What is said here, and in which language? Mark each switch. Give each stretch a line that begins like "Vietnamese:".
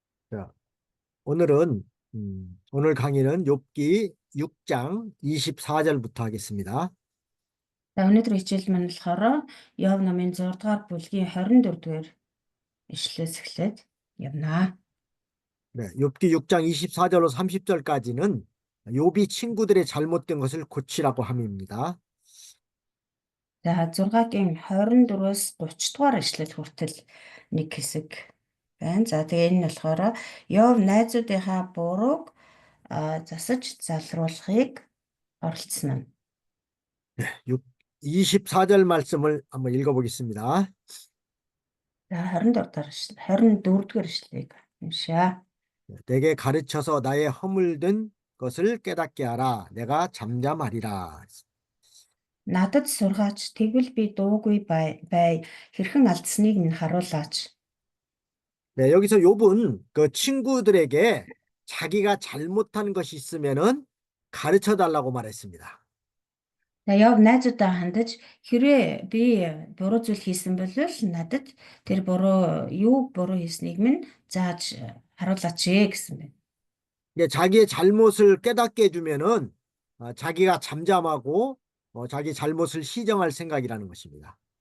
Korean: 자, 오늘은 오늘 강의는 욥기 6장 24절부터 하겠습니다.
Mongolian: За өнөөдөр хичээл маань болохоор Йов номын 6 дугаар бүлгийн 24 дугаар ишлээс эхлээд явнаа.
Korean: 네, 욥기 6장 24절로 30절까지는 욥이 친구들의 잘못된 것을 고치라고 함입니다.
Mongolian: За 6-гийн 24-өөс 30 дугаар ишлэл хүртэл нэг хэсэг байна. За тэгээ энэ нь болохоор Йов найзуудынхаа бурууг засаж залруулахыг оролцсон нь.
Korean: 24절 말씀을 한번 읽어보겠습니다.
Mongolian: За 24 дугаар ишлэгийг уншаа.
Korean: 내게 가르쳐서 나의 허물된 것을 깨닫게 하라. 내가 잠잠하리라.
Mongolian: Надад сургаач тэгвэл би дуугүй бай хэрхэн алдсныг минь харуулаач.
Korean: 네, 여기서 욥은 그 친구들에게 자기가 잘못한 것이 있으면은 가르쳐 달라고 말했습니다.
Mongolian: За Йов найзуудаа хандаж хэрвээ би буруу зүйл хийсэн бол надад тэр юу буруу хийснийг минь зааж харуулаач гэсэн байна.
Korean: 자기의 잘못을 깨닫게 해주면은 자기가 잠잠하고 자기 잘못을 시정할 생각이라는 것입니다.